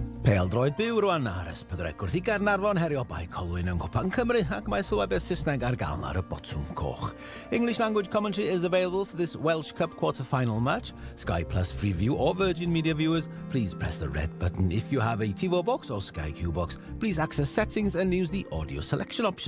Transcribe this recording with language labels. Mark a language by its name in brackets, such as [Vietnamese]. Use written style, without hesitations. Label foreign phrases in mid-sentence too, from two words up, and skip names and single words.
[Welsh] Pêl-droed byw rwan ar ysbrydreg wrth I Caernarfon herio bai Colwyn yn Cwpan Cymru ac mae sylwebeth Saesneg ar gael ar y botwm coch. [English] English language commentary is available for this Welsh Cup quarter-final match. Sky Plus free view or Virgin Media viewers, please press the red button. If you have a TiVo box or Sky Q box, please access settings and use the audio selection option.